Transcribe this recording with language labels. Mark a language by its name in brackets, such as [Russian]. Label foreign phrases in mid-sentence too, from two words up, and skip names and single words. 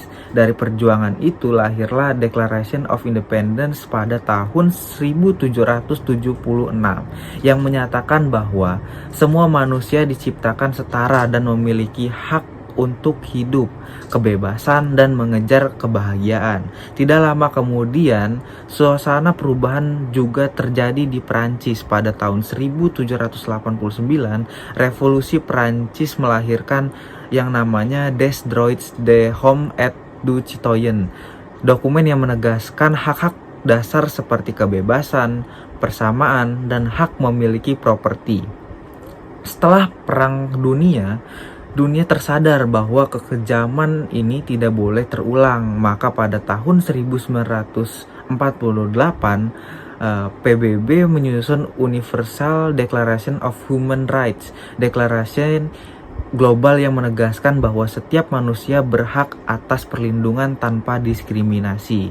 [Indonesian] Dari perjuangan itu lahirlah Declaration of Independence pada tahun 1776 yang menyatakan bahwa semua manusia diciptakan setara dan memiliki hak untuk hidup, kebebasan, dan mengejar kebahagiaan. Tidak lama kemudian, suasana perubahan juga terjadi di Perancis. Pada tahun 1789, Revolusi Perancis melahirkan yang namanya Des Droits de l'Homme et du Citoyen, dokumen yang menegaskan hak-hak dasar seperti kebebasan, persamaan, dan hak memiliki properti. Setelah Perang Dunia tersadar bahwa kekejaman ini tidak boleh terulang. Maka pada tahun 1948, PBB menyusun Universal Declaration of Human Rights, deklarasi global yang menegaskan bahwa setiap manusia berhak atas perlindungan tanpa diskriminasi.